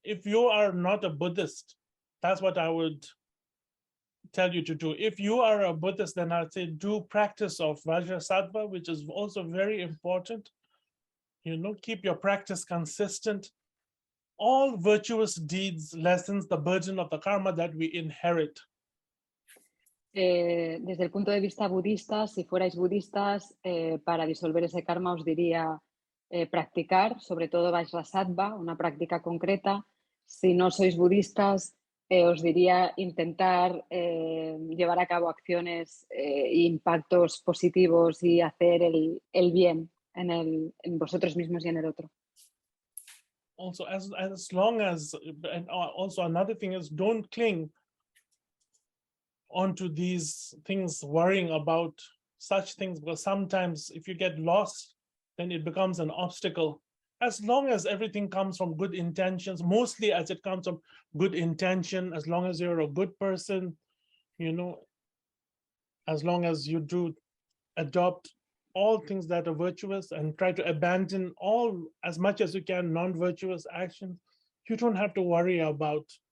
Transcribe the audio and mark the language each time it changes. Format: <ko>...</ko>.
<en>If you are not a Buddhist, that's what I would tell you to do. If you are a Buddhist, then I'd say do practice of Vajrasattva, which is also very important. You know, keep your practice consistent. All virtuous deeds lessens the burden of the karma that we inherit.</en> <es>Desde el punto de vista budista, si fuerais budistas, para disolver ese karma os diría practicar, sobre todo Vajrasattva, una práctica concreta. Si no sois budistas, os diría intentar llevar a cabo acciones e impactos positivos y hacer el bien en vosotros mismos y en el otro.</es> <en>Also, as long as, and also another thing is, don't cling onto these things, worrying about such things, because sometimes if you get lost, then it becomes an obstacle. As long as everything comes from good intentions, mostly as it comes from good intention, as long as you're a good person, you know, as long as you do adopt all things that are virtuous and try to abandon all, as much as you can, non-virtuous actions, you don't have to worry about.</en>